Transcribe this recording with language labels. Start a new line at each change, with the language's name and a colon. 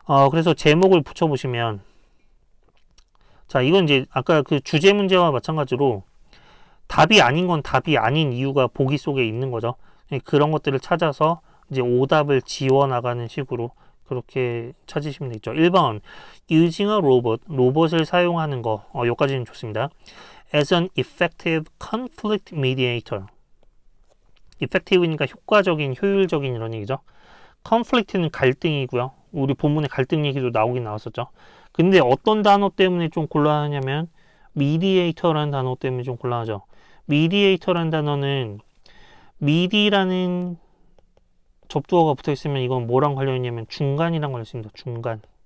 Korean: 그래서 제목을 붙여보시면 자 이건 이제 아까 그 주제 문제와 마찬가지로 답이 아닌 건 답이 아닌 이유가 보기 속에 있는 거죠. 그런 것들을 찾아서 이제 오답을 지워나가는 식으로 그렇게 찾으시면 되겠죠. 1번
English: using a robot,
Korean: 로봇을 사용하는 거 여기까지는 좋습니다.
English: as an effective conflict mediator.
Korean: effective니까 효과적인, 효율적인 이런 얘기죠. conflict는 갈등이고요. 우리 본문에 갈등 얘기도 나오긴 나왔었죠. 근데 어떤 단어 때문에 좀 곤란하냐면 mediator라는 단어 때문에 좀 곤란하죠. mediator라는 단어는 미디라는 접두어가 붙어 있으면 이건 뭐랑 관련 있냐면 중간이랑 관련 있습니다. 중간.